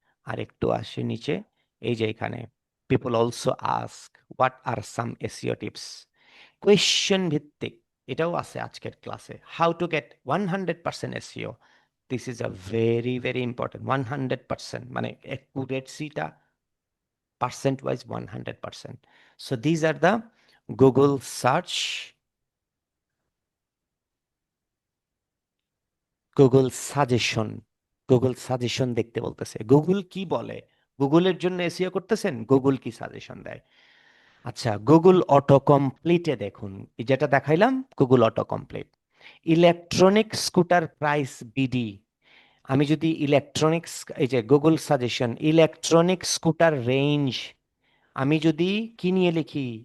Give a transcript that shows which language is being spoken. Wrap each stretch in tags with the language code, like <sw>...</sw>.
<bn>আর একটু আসে নিচে, এই যে এখানে</bn> <en>people also ask what are some SEO tips,</en> <bn>question ভিত্তিক, এটাও আছে আজকের ক্লাসে।</bn> <en>How to get 100% SEO, this is a very very important.</en> <bn>100% মানে অ্যাকুরেসিটা percent wise 100%.</bn> <en>So these are the Google search,</en> <bn>Google suggestion. Google suggestion দেখতে বলতেছে। Google কি বলে? গুগলের জন্য এসইও করতেছেন, গুগল কি সাজেশন দেয়? আচ্ছা, গুগল অটো কমপ্লিটে দেখুন, এই যেটা দেখাইলাম Google auto complete. Electronic scooter price BD, আমি যদি ইলেকট্রনিক্স, এই যে Google suggestion electronic scooter range, আমি যদি কি নিয়ে লিখি?</bn>